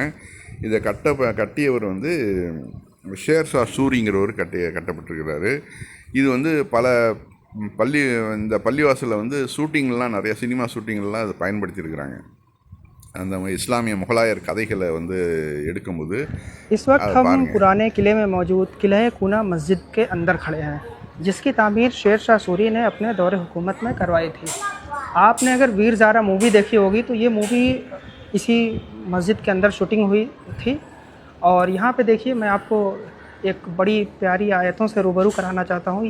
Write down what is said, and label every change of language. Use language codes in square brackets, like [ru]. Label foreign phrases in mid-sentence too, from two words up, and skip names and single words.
[ta] இதை கட்டியவர் வந்து ஷேர்ஷா சூரிங்கிறவர் கட்டப்பட்டிருக்கிறாரு. இது வந்து பல இந்த பள்ளிவாசலில் வந்து ஷூட்டிங்லாம் நிறைய சினிமா ஷூட்டிங்லாம் அதை பயன்படுத்தியிருக்கிறாங்க. அந்த இஸ்லாமிய முகலாயர் கதைகளை வந்து எடுக்கும்போது. [hi] इस वक्त हम पुराने किले में मौजूद किले कूना मस्जिद के अंदर खड़े हैं, जिसकी तामीर शेर शाह सूरी ने अपने दौरे हुकूमत में करवाई थी। आपने अगर वीर ज़ारा मूवी देखी होगी तो ये मूवी इसी मस्जिद के अंदर शूटिंग हुई थी। और यहाँ पे देखिए, मैं आपको एक बड़ी प्यारी आयतों से रूबरू कराना चाहता हूँ।